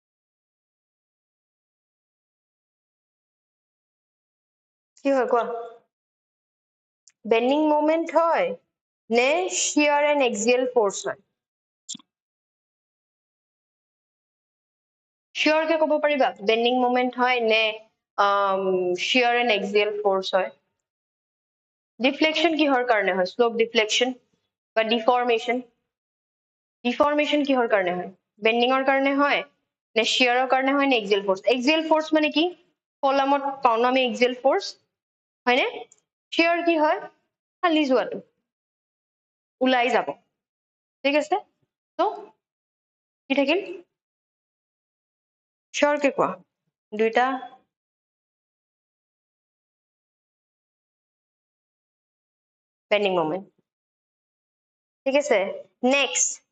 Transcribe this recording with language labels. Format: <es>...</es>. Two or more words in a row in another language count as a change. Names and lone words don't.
<as>কি হয় কোৱা</as> <en>bending moment</en> <as>হয় নে</as> <en>shear and axial force</en> <as>হয় শিওর কে কব পাৰিবা</as> <en>bending moment</en> <as>হয় নে</as> <en>shear and axial force</en> <as>হয় ডিফ্লেকশন কিহৰ কাৰণে হয়</as> <en>slope deflection</en> <as>বা ডিফর্মেশন কিহৰ কাৰণে হয় বেন্ডিংৰ কাৰণে হয় নে শিয়াৰৰ কাৰণে হয় নে</as> <en>axial force</en> <as>মানে কি কলামত পাও ন আমি</as> <en>axial force</en> <as>হয়নে শিয়াৰ কি হয় খালি যোৱাটো ওলাই যাব ঠিক আছে তো কি থাকিল শিওর কে কোৱা দুইটা</as> <en>bending moment</en> <as>ঠিক আছে নেক্সট</as>